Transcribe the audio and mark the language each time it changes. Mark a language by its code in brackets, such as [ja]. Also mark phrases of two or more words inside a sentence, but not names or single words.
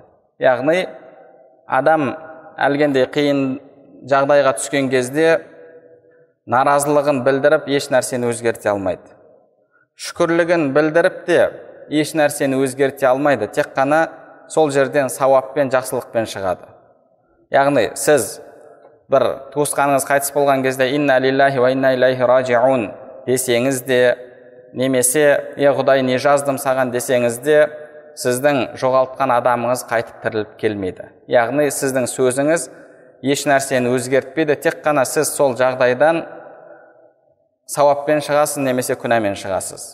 [kk] Яғни адам әлгендей қиын жағдайға түскен кезде наразылығын білдіріп еш нәрсені өзгерте алмайды. Шүкірлігін білдіріп те еш нәрсені өзгерте алмайды. Тек қана сол жерден сауаппен, жақсылықпен шығады. Яғни сіз бір туысқаныңыз қайтыс болған кезде [ar] إنا لله وإنا إليه راجعون [kk] десеңіз де, немесе Құдай не жаздым саған десеңіз де, сіздің жоғалтқан адамыңыз қайтып тіріліп келмейді. Яғни сіздің сөзіңіз еш нәрсені өзгертпейді, тек қана сіз сол жағдайдан сауаппен шығасыз немесе күнәмен шығасыз.